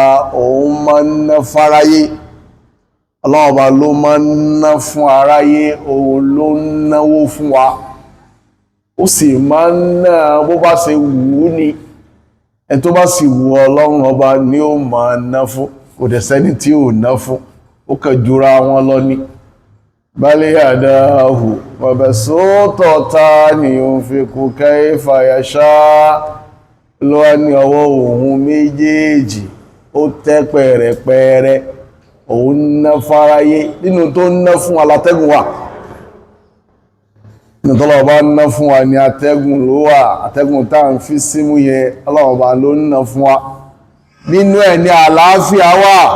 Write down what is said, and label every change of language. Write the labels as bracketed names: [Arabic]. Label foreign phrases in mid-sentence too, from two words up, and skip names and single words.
[Yoruba] òun máa ń ná fáráyé Ọlọ́run Ọba ló máa ń ná fún aráyé òun ló ń náwó fún wa ó sì máa ń ná bó bá ṣe wù ú ni ẹni tó bá sì wù Ọlọ́run Ọba ni ó máa ná fún kò dẹ̀ sẹ́ni tí ò ná fún ó kàn jura wọn lọ ní [Arabic] بل يداه مبسوطتان ينفق كيف يشاء [Yoruba] lọ́wọ́ ní ọwọ́ òun méjèèjì ó tẹ́ pẹ̀rẹ̀pẹ̀rẹ̀ òun ná fáráyé nínú tó ná fún alátẹ́gùn wà nínú tọ́lọ̀ bá ná fún wa ní atẹ́gùn ló wà atẹ́gùn tá ń fi símú yẹ ọlọ́ọ̀bá ló ná fún wa nínú ẹ̀ ní àlàáfíà wà